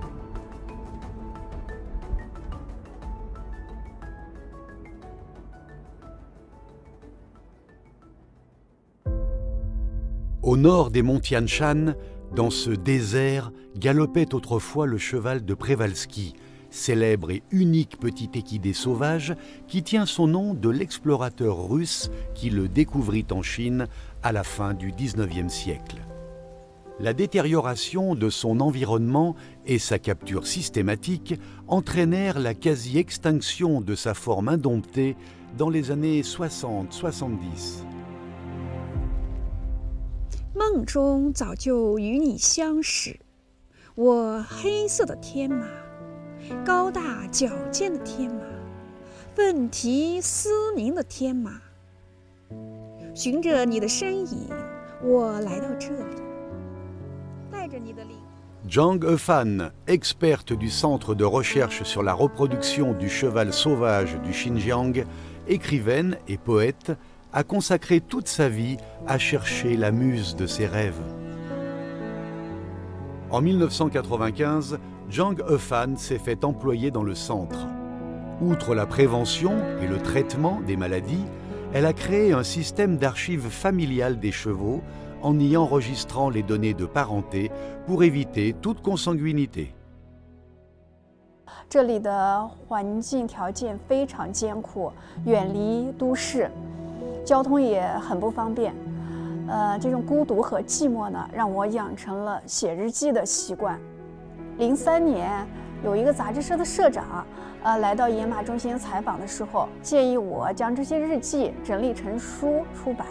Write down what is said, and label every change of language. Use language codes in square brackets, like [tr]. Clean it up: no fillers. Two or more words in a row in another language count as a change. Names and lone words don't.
[fr] Au nord des monts Tian Shan, dans ce désert, galopait autrefois le cheval de Przewalski, célèbre et unique petit équidé sauvage qui tient son nom de l'explorateur russe qui le découvrit en Chine à la fin du XIXe siècle. la détérioration de son environnement et sa capture systématique entraînèrent la quasi-extinction de sa forme indomptée dans les années 60-70. [zh] 梦中早就与你相识，我黑色的天马，高大矫健的天马，问题思明的天马。循着你的身影，我来到这里，带着你的灵。 [fr] Zhang Hefan, experte du Centre de recherche sur la reproduction du cheval sauvage du Xinjiang, écrivaine et poète, a consacré toute sa vie à chercher la muse de ses rêves. En 1995, Zhang Hefan s'est fait employer dans le centre. Outre la prévention et le traitement des maladies, elle a créé un système d'archives familiales des chevaux en y enregistrant les données de parenté pour éviter toute consanguinité. [zh] 这里的环境条件非常艰苦，远离都市，交通也很不方便。这种孤独和寂寞呢，让我养成了写日记的习惯。03年，有一个杂志社的社长，来到野马中心采访的时候，建议我将这些日记整理成书出版。